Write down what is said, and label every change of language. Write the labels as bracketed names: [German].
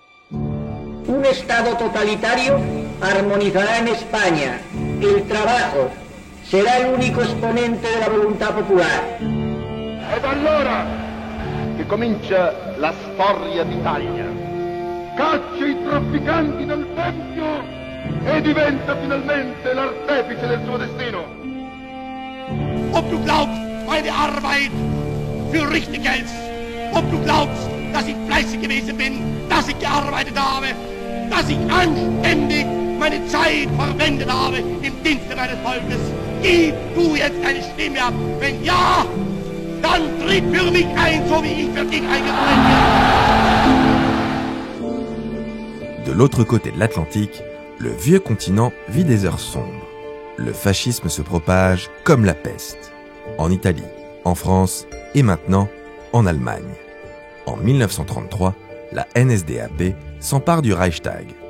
[Spanish] Un Estado totalitario armonizará en España el trabajo, será el único exponente de la voluntad popular. [Italian] Ed allora che comincia la storia d'Italia. Caccia i trafficanti del Tempio e diventa finalmente l'artefice del suo destino. [German] Ob du glaubst, meine Arbeit für richtig hältst, ob du glaubst, dass ich fleißig gewesen bin, dass ich gearbeitet habe, dass ich anständig meine Zeit verwendet habe im Dienste meines Volkes. Gib du jetzt eine Stimme ab. Wenn ja, dann tritt für mich ein, so wie ich für dich eingetreten bin. [French] De l'autre côté de l'Atlantique, le vieux continent vit des heures sombres. Le fascisme se propage comme la peste. En Italie, en France et maintenant en Allemagne. En 1933, la NSDAP s'empare du Reichstag.